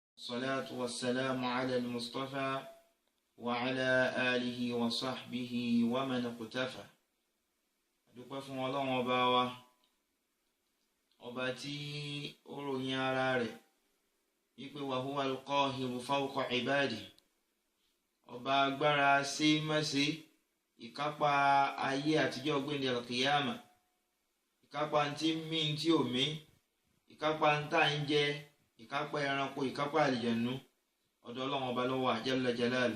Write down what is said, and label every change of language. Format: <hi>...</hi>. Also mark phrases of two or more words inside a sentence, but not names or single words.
<ar>والصلاة والسلام على المصطفى وعلى آله وصحبه ومن اقتفى.</ar> <yo>Dúpẹ́ fún Ọlọ́run ọba wa, ọba tí ó ròyìn ara rẹ̀ wípé</yo> <ar>وهو القاهر فوق عباده,</ar> <yo>ọba agbára sí mẹ́sí, ìkápá ayé àtijọ́ gbẹ̀ndẹ̀ al-qiyama, ìkápá tí mí tí ò mí, ìkápá tá ń jẹ, ìkápá ẹranko, ìkápá àlìjànú, ọ̀dọ̀ Ọlọ́run ọba ló wà</yo> <ar>جل جلاله.</ar>